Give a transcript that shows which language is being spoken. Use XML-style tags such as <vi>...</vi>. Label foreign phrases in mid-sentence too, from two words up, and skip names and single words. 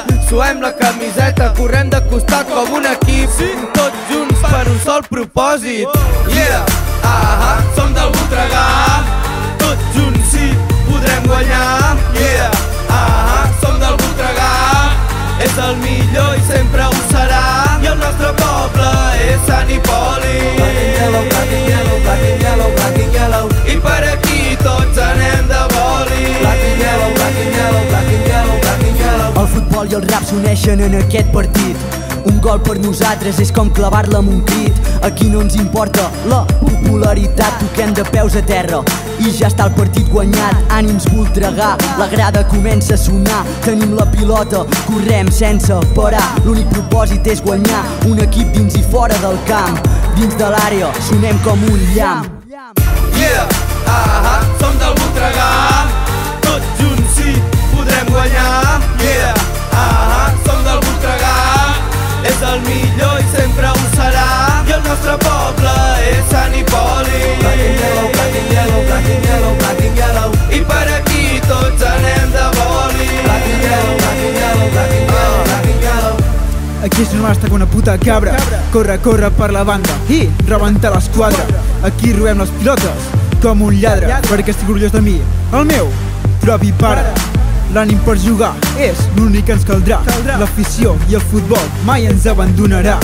<ca>Suem la camiseta, correm de costat com un equip, tots junts per un sol propòsit.</ca> <en>Yeah!</en> <ca>Som del Voltregà, tots junts sí, podrem guanyar. Yeah, som del Voltregà, és el millor i sempre ho serà. I el nostre poble és Sant Hipòlit.</ca> <en>Black and yellow, black and yellow, black and yellow.</en> <ca>I per aquí tots anem de boli.</ca> <en>Black and yellow, black and yellow, black and yellow, black and yellow.</en> <ca>El futbol i el rap s'uneixen en aquest partit. Un gol per nosaltres és com clavar-la amb un crit. Aquí no ens importa la popularitat, toquem de peus a terra i ja està el partit guanyat. Ànims Voltregà, la grada comença a sonar. Tenim la pilota, correm sense parar. L'únic propòsit és guanyar, un equip dins i fora del camp. Dins de l'àrea sonem com un llamp. Yeah, som del Voltregà, tots junts sí, podrem guanyar. Yeah, som del Voltregà, és el millor i sempre ho serà. I el nostre poble és Sant Hipòlit.</ca> <en>Black and yellow, black and yellow, black and yellow, black and yellow.</en> <ca>I per aquí tots anem de boli.</ca> <en>Black and yellow, black and yellow, black and yellow, black and yellow.</en> <ca>Aquí és normal estar com una puta cabra. Corre, corre per la banda i rebentar l'esquadra. Aquí robem les pilotes com un lladre, perquè estic orgullós de mi, el meu propi pare. L'ànim per jugar és l'únic que ens caldrà. L'afició i el futbol mai ens abandonarà.</ca>